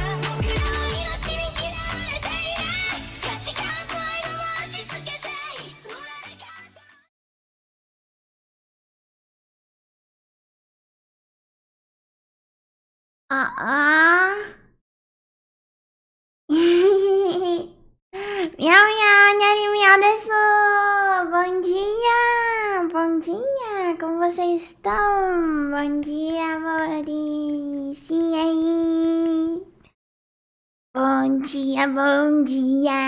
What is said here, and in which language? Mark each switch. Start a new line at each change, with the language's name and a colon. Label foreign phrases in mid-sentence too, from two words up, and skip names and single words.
Japanese: 僕の命に嫌われていない価値観の色を押し付けて、いつも誰かああ。 Miau, miau, nhari, miau, desu.
Portuguese: Bom dia, bom dia. Como vocês estão? Bom dia, amores. E aí? Bom dia, bom dia.